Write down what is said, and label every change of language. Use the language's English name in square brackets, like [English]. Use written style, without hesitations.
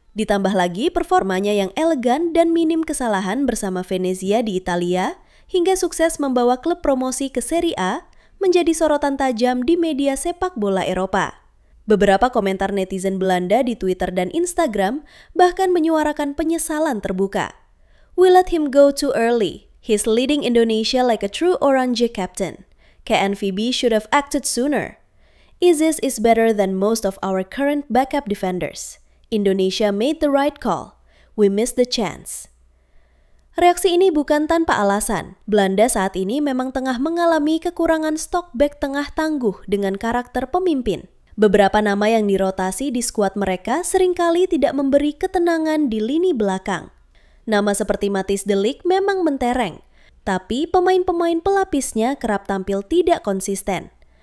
[Indonesian] Ditambah lagi performanya yang elegan dan minim kesalahan bersama Venezia di Italia, hingga sukses membawa klub promosi ke Serie A menjadi sorotan tajam di media sepak bola Eropa. Beberapa komentar netizen Belanda di Twitter dan Instagram bahkan menyuarakan penyesalan terbuka. [English] "We let him go too early. He's leading Indonesia like a true Oranje captain. KNVB should have acted sooner. Isis is better than most of our current backup defenders. Indonesia made the right call. We missed the chance." [Indonesian] Reaksi ini bukan tanpa alasan. Belanda saat ini memang tengah mengalami kekurangan stok bek tengah tangguh dengan karakter pemimpin. Beberapa nama yang dirotasi di skuad mereka seringkali tidak memberi ketenangan di lini belakang. Nama seperti Matthijs de Ligt memang mentereng, tapi pemain-pemain pelapisnya kerap tampil tidak konsisten.